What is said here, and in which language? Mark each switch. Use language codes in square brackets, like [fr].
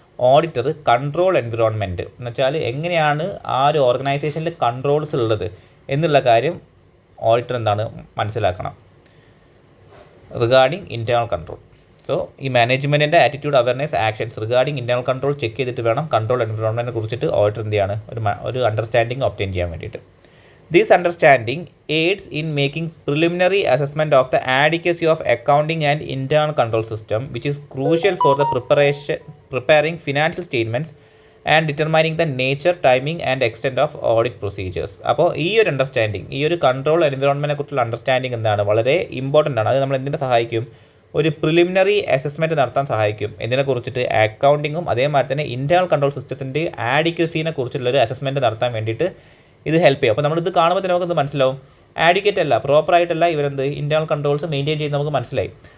[ml] Auditor control environment എന്ന് വെച്ചാൽ എങ്ങനെയാണ് ആ ഒരു ഓർഗനൈസേഷനിൽ കൺട്രോൾസ് ഉള്ളത് എന്നുള്ള കാര്യം ഓഡിറ്റർ മനസ്സിലാക്കണം റിഗാർഡിങ് ഇൻറ്റേർണൽ കൺട്രോൾ. സോ ഈ മാനേജ്മെൻറ്റിൻ്റെ attitude, awareness, actions regarding internal control check ചെയ്തിട്ട് വേണം കൺട്രോൾ എൻവിറോൺമെൻറ്റിനെ കുറിച്ചിട്ട് ഓഡിറ്റർ ഒരു അണ്ടർസ്റ്റാൻഡിങ് ഒബ്റ്റെയിൻ ചെയ്യാൻ വേണ്ടിയിട്ട്. [en] This understanding aids in making preliminary assessment of the adequacy of accounting and internal control system, which is crucial for the preparing financial statements and determining the nature, timing and extent of audit procedures. [ml] അപ്പോൾ ഈ ഒരു understanding, ഈ ഒരു control എൻവിറോൺമെൻറ്റിനെ കുറിച്ചുള്ള understanding വളരെ important ആണ്. അത് നമ്മൾ എന്തിനെ സഹായിക്കും? ഒരു പ്രിലിമിനറി അസസ്മെൻറ്റ് നടത്താൻ സഹായിക്കും. ഇതിനെക്കുറിച്ചിട്ട് അക്കൗണ്ടിങ്ങും അതേമാതിരി തന്നെ ഇൻറ്റേർണൽ കൺട്രോൾ സിസ്റ്റത്തിൻ്റെ ആഡിക്വസിനെ കുറിച്ചുള്ളൊരു അസസ്മെൻറ്റ് നടത്താൻ വേണ്ടിയിട്ട് ഇത് ഹെൽപ്പ് ചെയ്യും. അപ്പോൾ നമ്മളിത് കാണുമ്പോൾ തന്നെ നമുക്കത് മനസ്സിലാവും, ആഡിക്വേറ്റ് അല്ല, പ്രോപ്പറായിട്ടല്ല ഇൻറ്റേർണൽ കൺട്രോൾസ് മെയിൻറ്റെയിൻ ചെയ്ത് നമുക്ക് മനസ്സിലായി.